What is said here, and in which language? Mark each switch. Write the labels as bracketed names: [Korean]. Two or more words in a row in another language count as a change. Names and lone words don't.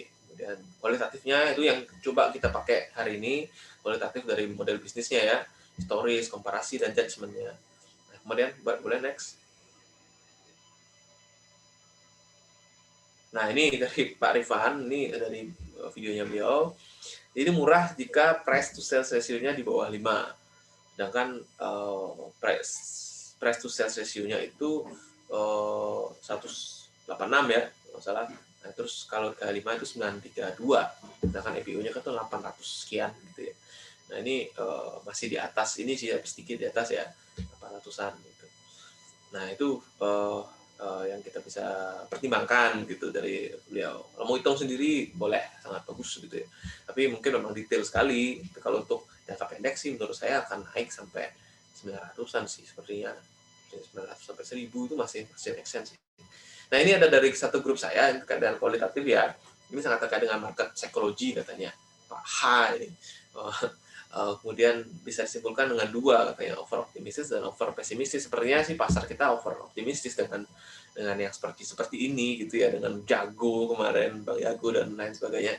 [Indonesian] Kemudian kualitatifnya itu yang coba kita pakai hari ini, kualitatif dari model bisnisnya ya, historis, komparasi, dan judgement-nya. Kemudian boleh next. Nah, ini dari Pak Rifan, ini dari videonya beliau. Ini murah jika [English] price to sales ratio- [Indonesian] nya di bawah 5. Sedangkan [English] price to sales ratio- [Indonesian] nya itu 186 ya, kalau salah. Nah, terus kalau ke 5 itu 932. Sedangkan EPU-nya kan tuh 800 sekian gitu ya. Nah, ini masih di atas, ini sih sedikit di atas ya, 800-an gitu. Nah, itu yang kita bisa pertimbangkan gitu dari beliau. Kalau mau hitung sendiri boleh, sangat bagus gitu ya. Tapi mungkin memang detail sekali. Tapi kalau untuk jangka pendek sih menurut saya akan naik sampai 900-an sih sepertinya. 900 sampai 1000 itu masih [English] make sense [Indonesian] sih. Nah, ini ada dari satu grup saya yang terkait dengan kualitatif ya. Ini sangat terkait dengan [English] market psychology [Indonesian] katanya. Pak H ini. Kemudian bisa disimpulkan dengan 2 katanya, over optimistis dan over pesimistis. Sepertinya sih pasar kita over optimistis dengan yang seperti ini gitu ya, dengan Jago kemarin, Bang Jago dan lain sebagainya.